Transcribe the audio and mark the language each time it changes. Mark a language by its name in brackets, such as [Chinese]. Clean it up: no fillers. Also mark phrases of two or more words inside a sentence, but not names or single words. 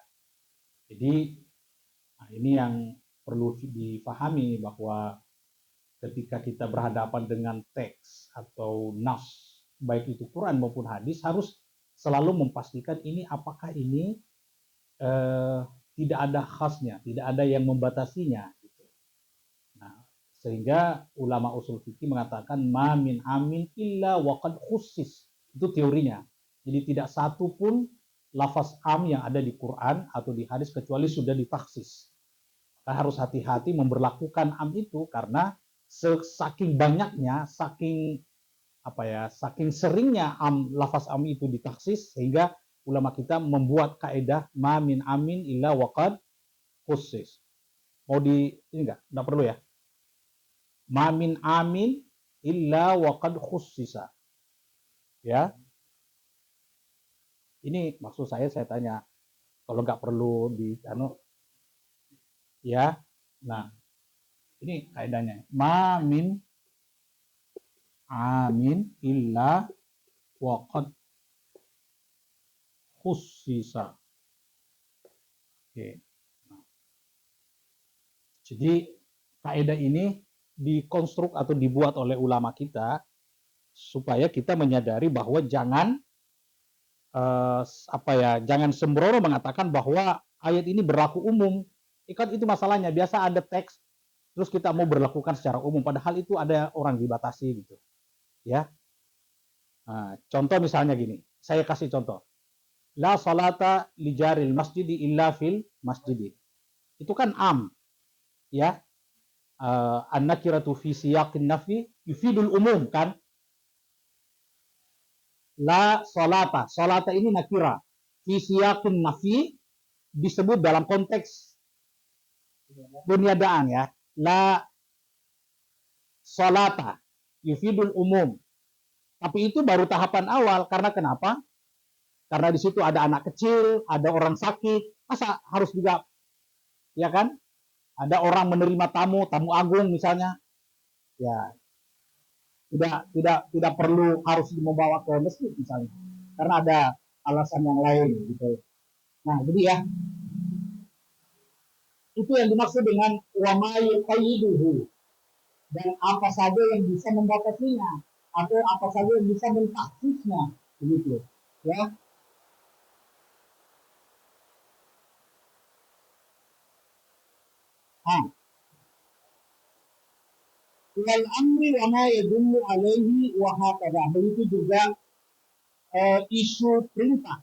[Indonesian] Jadi nah ini yang perlu difahami bahwa ketika kita berhadapan dengan teks atau nas baik itu Quran maupun hadis harus selalu memastikan ini apakah ini tidak ada khasnya, tidak ada yang membatasinya. Nah, sehingga ulama usul fikih mengatakan [Arabic] ما من عام إلا وقد خصص. [Indonesian] Itu teorinya. Jadi tidak satu pun lafaz am yang ada di Quran atau di hadis kecuali sudah ditaksis. Kita harus hati-hati memberlakukan am itu karena saking banyaknya, saking saking seringnya lafaz am itu ditaksis sehingga ulama kita membuat kaidah [Arabic] ما من عام إلا وقد خصص. [Indonesian] Mau di ini enggak perlu ya. [Arabic] ما من عام إلا وقد خُصِّص. [Indonesian] Ya. Ini maksud saya tanya. Kalau nggak perlu di ya. Nah, ini kaidahnya. [Arabic] ما من عام إلا وقد خُصِّص. [Indonesian] Oke. Nah. Jadi kaidah ini dikonstruk atau dibuat oleh ulama kita supaya kita menyadari bahwa jangan jangan sembrono mengatakan bahwa ayat ini berlaku umum. Ikan itu masalahnya biasa ada teks terus kita mau berlakukan secara umum padahal itu ada orang dibatasi gitu. Ya. Nah, contoh misalnya gini, saya kasih contoh. [Arabic] لا صلاة لجار المسجد إلا في المسجد. [Indonesian] Itu kan am. Ya. [Arabic] النكرة في سياق النفي يفيد العموم kan? لا صلاة. [Indonesian] Salata ini nakira. [Arabic] في سياق النفي [Indonesian] disebut dalam konteks peniadaan ya. [Arabic] لا صلاة يفيد العموم. [Indonesian] Tapi itu baru tahapan awal. Karena kenapa? Karena di situ ada anak kecil, ada orang sakit. Masa harus juga, ya kan? Ada orang menerima tamu, tamu agung misalnya. Ya, tidak perlu harus membawa ke masjid misalnya. Karena ada alasan yang lain gitu. Nah, jadi ya, itu yang dimaksud dengan [Arabic] وما يقيده, [Indonesian] dan apa saja yang bisa membatasinya atau apa saja yang bisa mentaksisnya begitu ya. Nah, [Arabic] والأمر وما يدل عليه وهكذا, [Indonesian] begitu juga isu perintah.